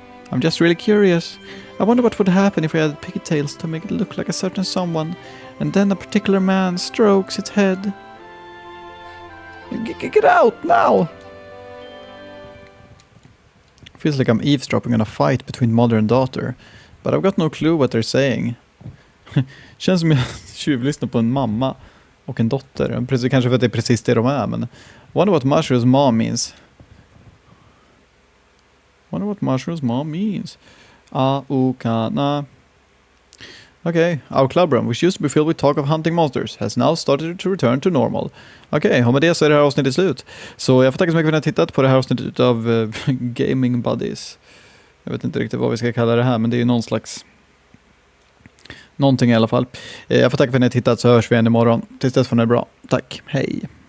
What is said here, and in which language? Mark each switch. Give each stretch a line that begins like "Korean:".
English: I'm just really curious. I wonder what would happen if we had pigtails to make it look like a certain someone, and then a particular man strokes its head. Get out, now! Feels like I'm eavesdropping on a fight between mother and daughter, but I've got no clue what they're saying.
Swedish: Känns som jag tjuvlyssnar på en mamma och en dotter. Precis, kanske för att det är precis det de är, men
English: wonder what Mashiru's mom means. Wonder what Mashiru's mom means. Aokana. Okay, our clubroom, which used to be filled with talk of hunting monsters, has now started to return to normal.
Swedish: Okej, och med det så är det här avsnittet slut. Så jag får tacka så mycket för att ni har tittat på det här avsnittet av Gaming Buddies. Jag vet inte riktigt vad vi ska kalla det här, men det är ju någon slags... någonting i alla fall. Jag får tacka för att ni har tittat, så hörs vi igen imorgon. Tills dess får ni det bra. Tack, hej.